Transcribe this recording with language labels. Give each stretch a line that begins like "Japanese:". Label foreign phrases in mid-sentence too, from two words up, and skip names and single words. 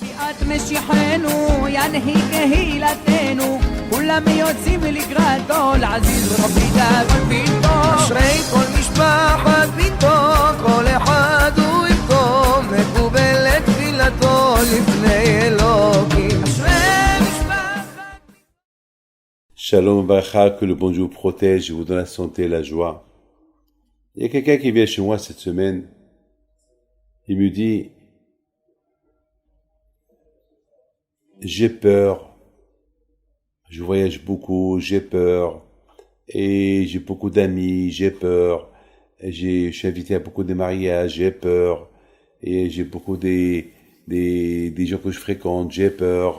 Hebrew: ביאת משיחנו ינהיג קהילתנו כולם יוצאים לקראתו לעזיז רבי דאגון ביתו אשרי כל משפחת ביתו כל אחד הוא איתו מקובלת תפילתו לפני אלוקים אשרי משפחת
French: Shalom Bacha, que le bon Dieu vous protège et vous donne la santé et la joie. Il y a quelqu'un qui vient chez moi cette semaine, il me dit j'ai peur, je voyage beaucoup, j'ai peur, et j'ai beaucoup d'amis, j'ai peur, je suis invité à beaucoup de mariages, j'ai peur, et j'ai beaucoup des gens que je fréquente, j'ai peur.